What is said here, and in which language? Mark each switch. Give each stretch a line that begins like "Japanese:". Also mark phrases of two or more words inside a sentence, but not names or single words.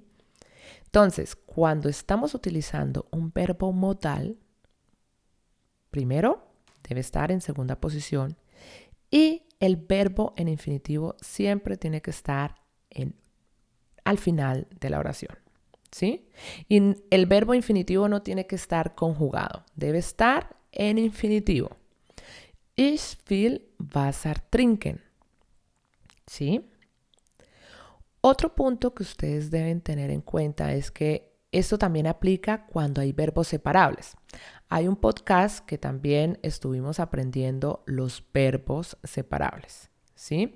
Spanish: Entonces, cuando estamos utilizando un verbo modal, primero debe estar en segunda posición y el verbo en infinitivo siempre tiene que estar al final de la oración, ¿sí? Y el verbo infinitivo no tiene que estar conjugado, debe estar en infinitivo.
German: Ich will Wasser trinken,
Spanish: ¿sí? Otro punto que ustedes deben tener en cuenta es que esto también aplica cuando hay verbos separables. Hay un podcast que también estuvimos aprendiendo los verbos separables, ¿sí?